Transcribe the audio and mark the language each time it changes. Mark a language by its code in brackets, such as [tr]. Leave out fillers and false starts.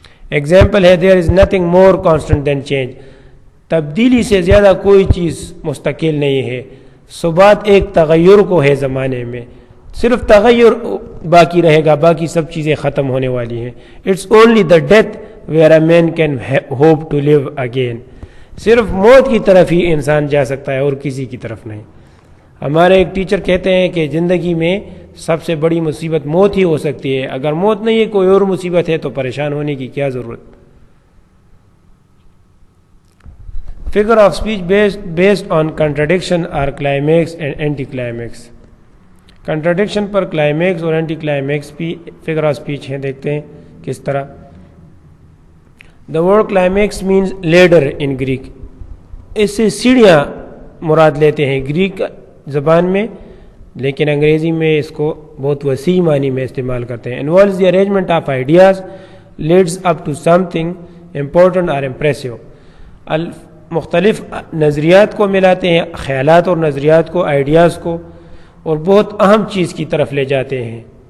[ur] Example ہے [en] There is nothing more constant than change. [ur] تبدیلی سے زیادہ کوئی چیز مستقل نہیں ہے. ثبات ایک تغیر کو ہے زمانے میں، صرف تغیر باقی رہے گا، باقی سب چیزیں ختم ہونے والی ہیں. [en] It's only the death where a man can hope to live again. [ur] صرف موت کی طرف ہی انسان جا سکتا ہے اور کسی کی طرف نہیں. ہمارے ایک ٹیچر کہتے ہیں کہ زندگی میں سب سے بڑی مصیبت موت ہی ہو سکتی ہے. اگر موت نہیں ہے کوئی اور مصیبت ہے تو پریشان ہونے کی کیا ضرورت. [en] Figure of speech based on contradiction اور climax and anticlimax. [ur] Contradiction per climax اور اینٹی کلائمیکس بھی فگر آف اسپیچ ہیں. دیکھتے ہیں کس طرح. [en] The word climax means ladder in Greek. [ur] اس سے سیڑھیاں مراد لیتے ہیں گریک زبان میں، لیکن انگریزی میں اس کو بہت وسیع معنی میں استعمال کرتے ہیں. [en] Involves the arrangement of ideas leads up to something important اور impressive. [ur] مختلف نظریات کو ملاتے ہیں، خیالات اور نظریات کو، آئیڈیاز کو، اور بہت اہم چیز کی طرف لے جاتے ہیں.